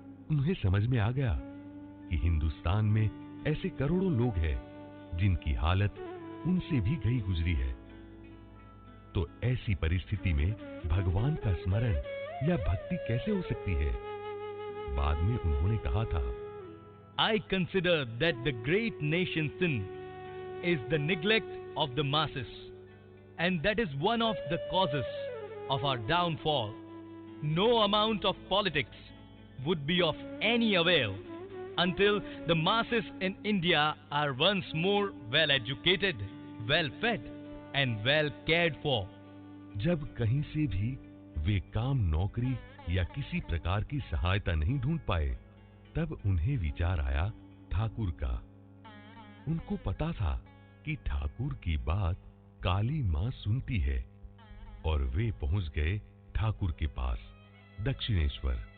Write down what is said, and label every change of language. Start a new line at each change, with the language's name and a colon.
Hindi: उन्हें समझ में आ गया कि हिंदुस्तान में ऐसे करोड़ों लोग हैं जिनकी हालत उनसे भी गई गुजरी है। तो ऐसी परिस्थिति में भगवान का स्मरण या भक्ति कैसे हो सकती है? बाद में उन्होंने कहा था,
English: I consider that the great nation's sin is the neglect of the masses, and that is one of the causes of our downfall. No amount of politics would be of any avail until the masses in India are once more well educated, well fed and well cared for.
Hindi: जब कहीं से भी वे काम, नौकरी या किसी प्रकार की सहायता नहीं ढूंढ पाए, तब उन्हें विचार आया ठाकुर का। उनको पता था कि ठाकुर की बात काली मां सुनती है, और वे पहुंच गए ठाकुर के पास, दक्षिणेश्वर।